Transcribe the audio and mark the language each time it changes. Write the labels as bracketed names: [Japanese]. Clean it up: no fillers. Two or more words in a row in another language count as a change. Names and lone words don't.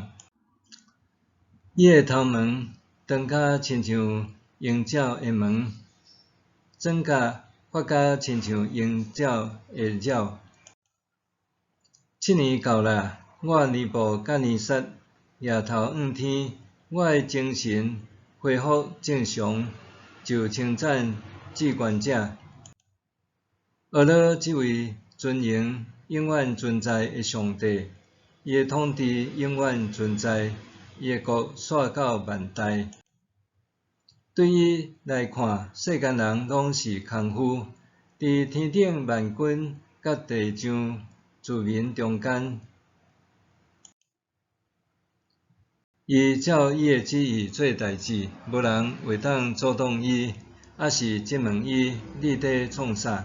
[Min Nan Chinese] 伊的头毛长甲亲像鹰鸟的毛，指甲发甲亲像鹰鸟的鸟。7年到啦，我尼布甲尼撒夜头暗天，我的精神恢复正常，就称赞至高者。阿拉这位尊荣永远存在的上帝，伊的统治永远存在，伊的国续到万代。对伊来看，世间人拢是空虚，伫天顶万军甲地上子民中间，伊照伊的旨意做代志，无人会当阻挡伊，还是质问伊：你伫创啥？